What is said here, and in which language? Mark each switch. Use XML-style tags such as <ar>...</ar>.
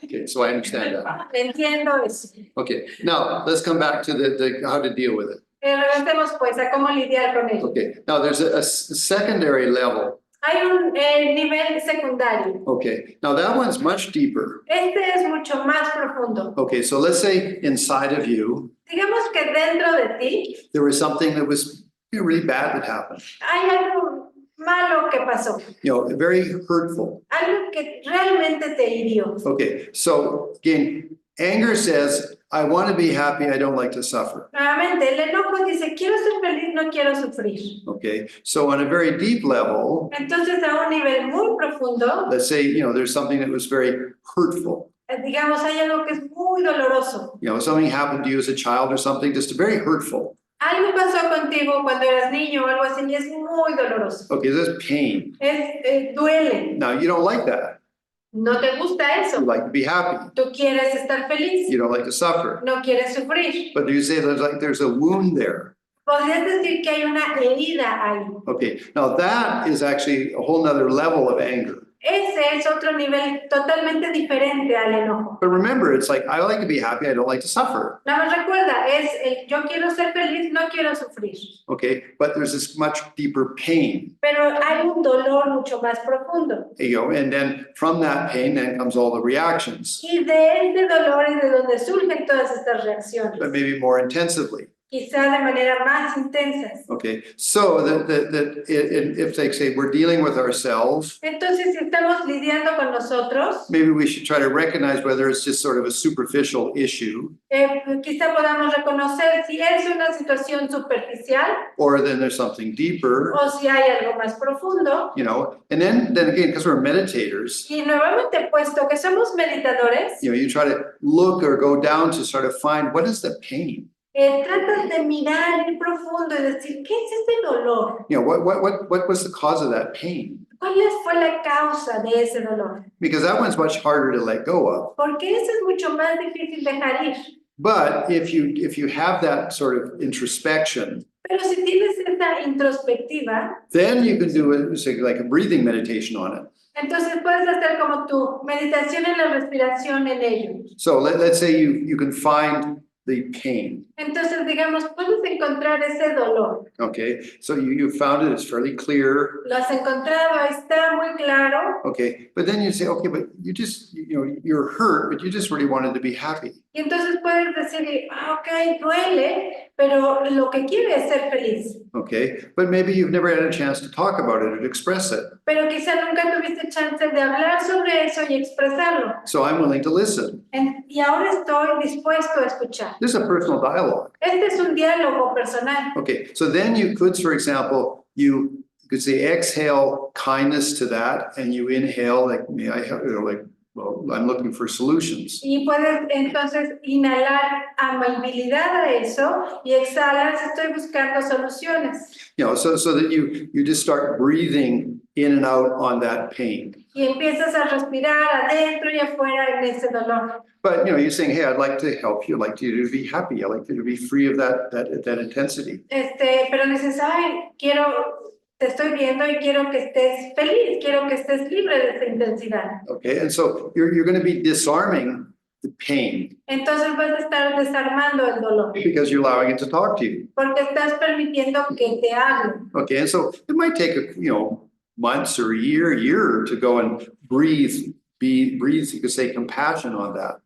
<en>Okay, so I understand that.</en> <es>Entiendo eso.</es> <en>Okay, now let's come back to the how to deal with it.</en> <es>Regresemos pues a cómo lidiar con ello.</es> <en>Okay, now there's a secondary level.</en> <es>Hay un nivel secundario.</es> <en>Okay, now that one's much deeper.</en> <es>Este es mucho más profundo.</es> <en>Okay, so let's say inside of you,</en> <es>Digamos que dentro de ti</es> <en>there was something that was really bad that happened.</en> <es>hay algo malo que pasó,</es> <en>Very hurtful.</en> <es>algo que realmente te hirió.</es> <en>Okay, so again, anger says, I want to be happy, I don't like to suffer.</en> <es>Nuevamente, el enojo dice, quiero ser feliz, no quiero sufrir.</es> <en>Okay, so on a very deep level,</en> <es>Entonces, a un nivel muy profundo,</es> <en>let's say, there's something that was very hurtful.</en> <es>digamos, hay algo que es muy doloroso.</es> <en>Something happened to you as a child or something, just very hurtful.</en> <es>Algo pasó contigo cuando eras niño o algo así y es muy doloroso.</es> <en>Okay, that's pain.</en> <es>Duele.</es> <en>Now, you don't like that.</en> <es>No te gusta</es> <en>You</en> <es>eso.</es> <en>like to be happy.</en> <es>Tú quieres estar feliz.</es> <en>You don't like to suffer.</en> <es>No quieres sufrir.</es> <en>But you say there's a wound there.</en> <es>Podrías decir que hay una herida ahí.</es> <en>Okay, now that is actually a whole nother level of anger.</en> <es>Ese es otro nivel totalmente diferente al enojo.</es> <en>But remember, it's like, I like to be happy, I don't like to suffer.</en> <es>Nada más recuerda, es el yo quiero ser feliz, no quiero sufrir.</es> <en>Okay, but there's this much deeper pain.</en> <es>Pero hay un dolor mucho más profundo.</es> <en>And then from that pain, then comes all the reactions,</en> <es>Y de este dolor es de donde surgen todas estas</es> <en>but</en> <es>reacciones.</es> <en>maybe more intensively.</en> <es>Quizá de manera más intensas.</es> <en>Okay, so if they say we're dealing with ourselves,</en> <es>Entonces, si estamos lidiando con nosotros,</es> <en>maybe we should try to recognize whether it's just sort of a superficial issue,</en> <es>quizá podamos reconocer si es una situación superficial</es> <en>or then there's something deeper,</en> <es>o si hay algo más profundo.</es> <en>and then again, because we're meditators,</en> <es>Y nuevamente, puesto que somos meditadores,</es> <en>you try to look or go down to sort of find what is the pain.</en> <es>tratas de mirar en profundo y decir, ¿qué es ese dolor?</es> <en>What was the cause of that pain?</en> <es>¿Cuál fue la causa de ese dolor?</es> <en>Because that one's much harder to let go of.</en> <es>Porque eso es mucho más difícil dejar ir.</es> <en>But if you have that sort of introspection,</en> <es>Pero si tienes esta introspectiva,</es> <en>then you can do say like a breathing meditation on it.</en> <es>entonces puedes hacer como tu meditación en la respiración en ello.</es> <en>So let's say you can find the pain.</en> <es>Entonces, digamos, puedes encontrar ese dolor.</es> <en>Okay, so you found it, it's fairly clear.</en> <es>Lo has encontrado, está muy claro.</es> <en>Okay, but then you say, okay, but you just, you're hurt, but you just really wanted to be happy.</en> <es>Y entonces puedes decir, ok, duele, pero lo que quiere es ser feliz.</es> <en>Okay, but maybe you've never had a chance to talk about it and express it.</en> <es>Pero quizá nunca tuviste chance de hablar sobre eso y expresarlo.</es> <en>So I'm willing to listen.</en> <es>Y ahora estoy dispuesto a escuchar.</es> <en>This is a personal dialogue.</en> <es>Este es un diálogo personal.</es> <en>Okay, so then you could, for example, you could say exhale kindness to that, and you inhale like, may I help, well, I'm looking for solutions.</en> <es>Y puedes entonces inhalar amabilidad a eso y exhalas, estoy buscando soluciones.</es> <en>So that you just start breathing in and out on that pain.</en> <es>Y empiezas a respirar adentro y afuera en ese dolor.</es> <en>But you're saying, hey, I'd like to help you. I'd like you to be happy. I'd like you to be free of that intensity.</en> <es>Pero dices, ay, te estoy viendo y quiero que estés feliz, quiero que estés libre de esa intensidad.</es> <en>Okay, and so you're going to be disarming the pain</en> <es>Entonces vas a estar desarmando el dolor,</es> <en>because you're allowing it to talk to you.</en> <es>porque estás permitiendo que te hable.</es> <en>Okay, and so it might take months or a year to go and breathe. You could say compassion on that.</en>